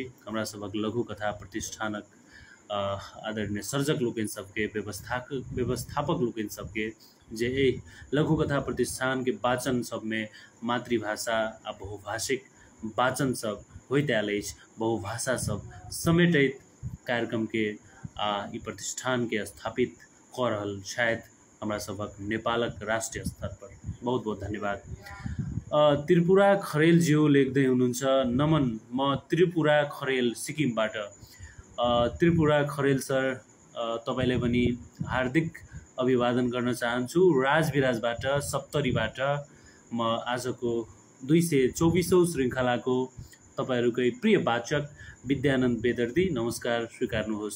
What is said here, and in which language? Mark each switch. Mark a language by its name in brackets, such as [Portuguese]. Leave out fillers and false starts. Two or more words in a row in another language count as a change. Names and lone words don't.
[Maithili] हमरा सबक लघु कथा प्रतिष्ठानक आदरणीय सर्जक लोकन सबके व्यवस्थापक लोकन सबके जे लघु कथा प्रतिष्ठान के वाचन सब में मातृभाषा आ बहुभाषिक वाचन सब होइत आयल अछि। बहुभाषा सब समेटित कार्यक्रम के ई प्रतिष्ठान के स्थापित कर रहल शायद हमरा सबक नेपालक राष्ट्रीय स्तर पर। बहुत बहुत धन्यवाद। [Nepali] त्रिपुरा खरेल ज्यू लेख्दै हुनुहुन्छ, नमन म त्रिपुरा खरेल सिक्किमबाट। त्रिपुरा खरेल सर तपाईलाई पनि हार्दिक अभिवादन गर्न चाहन्छु। राजविराजबाट सप्तरीबाट म आजको 224औं श्रृङ्खलाको तपाईहरुकै प्रिय वाचक विद्यानन्द बेदर्दी नमस्कार स्वीकार्नुहोस्।